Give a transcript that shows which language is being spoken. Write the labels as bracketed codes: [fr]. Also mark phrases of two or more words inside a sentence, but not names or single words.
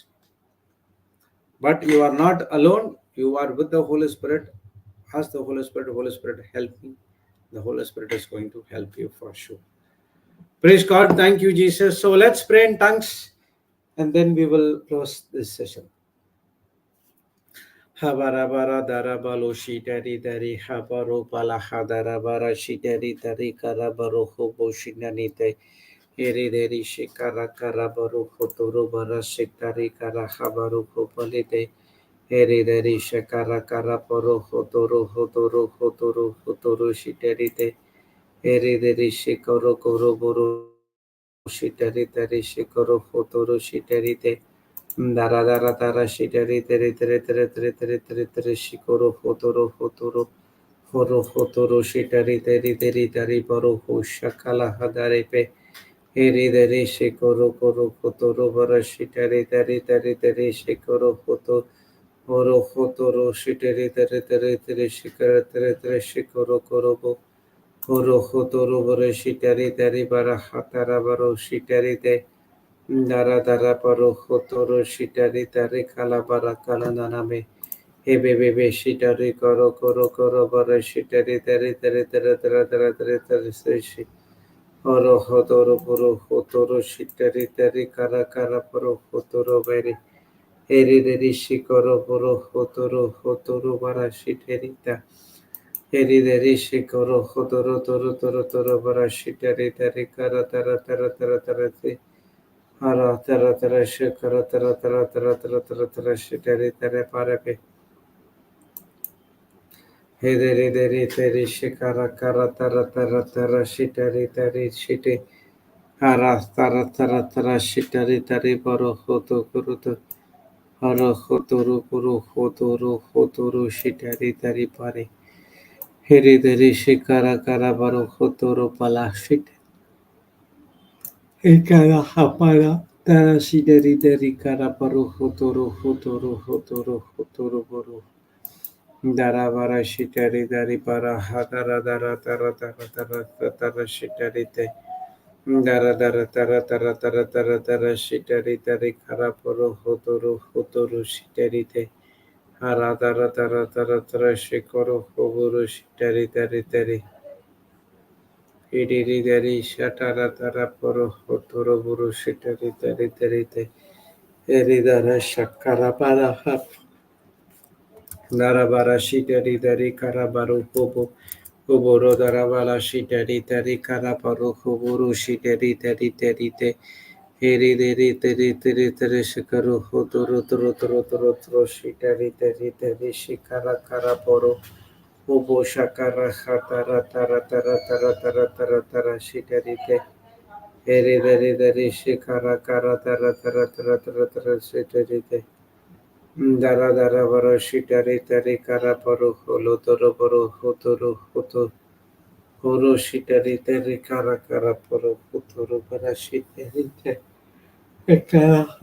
[en] But you are not alone. You are with the Holy Spirit. Ask the Holy Spirit, help me. The Holy Spirit is going to help you for sure. Praise God. Thank you, Jesus. So let's pray in tongues, and then we will close this session. Habarabara darabalo shitari dari habaro palaha darabara shitari dari karabaro hobo shinanite eri deri shikara karabaro hotoro bara shitari kara habaru hopalite eri deri shikara karabaro hotoro shiterite eri deri shikoro koro boro shitari tari shikoro hotoro shiterite Dara dara dara shiteri tere tere tere tere tere tere tere shikoro hotoro shiteri teri teri teri paro hoshakala hadare pe eri dere shikoro koro hotoro bara shiteri teri teri teri shikoro hotoro shiteri tere tere tere shikara tere tere shikoro koro hotoro bara shiteri teri bara hatara baro shiteri te Dara dara paro hotoro shitari tari kala bara kala naname. Hebe bebe shitari koro bara shitari tari tari tari tari tari tari tari seshi. Oro hotoro puro hotoro shitari tari kara paro hotoro beri. Eri deri shikoro puro hotoro bara shitari ta. Heri deri shikoro hodoro toro toro toro bara shitari tari kara tara tara tara tara ti. Hara tara tara shikara tara tara tara tara tara tara shitari tare parape. Hederi deri teri shikara kara tara tara tara shitari tari shite. Hara tara tara tara shitari tari baro hoto kuruto. Hara hotoro kuru hotoro hotoro shitari tari pare. Heri deri shikara kara baro hotoro pala shite. Ekara hapara tara shideri deri kara baro hotoro hotoro hotoro hotoro baro. Dara bara shitari dari para hadara dara tara tara tara tara shitari te. Dara dara tara tara tara tara tara shitari dari kara baro hotoro hotoro shitari te. Hara dara tara tara tara shikoro hoboro shitari dari dari. Idiri dari shatara tara poro hotoro buru shitari dari dari te. Eri dara shakara para hap. Dara bara shitari dari kara baru hobo. Hoboro dara bara shitari dari kara baru hoboro shitari dari dari te. Eri dari dari dari dari shikaru hotoro toro toro toro toro shitari dari dari shikara kara poro. Hobo shakara hatara tara tara tara tara tara tara shitari te. Eri dari dari shikara kara tara tara tara tara tara shitari te. Dara dara baro shitari tari kara paro holo toro baro hotoro hoto horo shitari tari kara kara paro hotoro bara shitari te kara